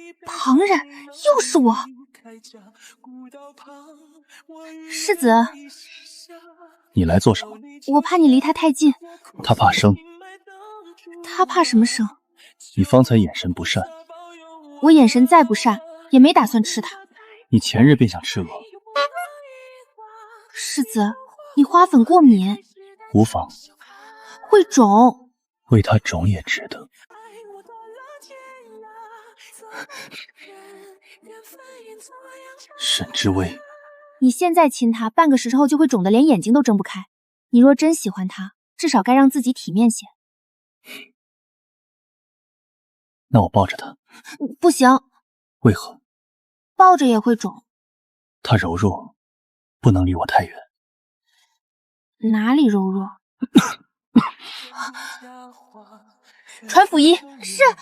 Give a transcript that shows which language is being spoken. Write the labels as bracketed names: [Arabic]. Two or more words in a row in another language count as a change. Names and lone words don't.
[Chinese] 旁人？又是我。世子，你來做什麼？我怕你離他太近。他怕生。他怕什麼生？你方才眼神不善。我眼神再不善，也沒打算吃他。你前日便想吃鵝。世子，你花粉過敏。无妨。會腫。為他腫也值得。沈之薇，你現在親他，半個時辰後就會腫得連眼睛都睜不開。你若真喜歡他，至少該讓自己體面些。那我抱着他。不行。為何？抱着也會腫。他柔弱，不能離我太遠。哪裡柔弱？傳府醫。是。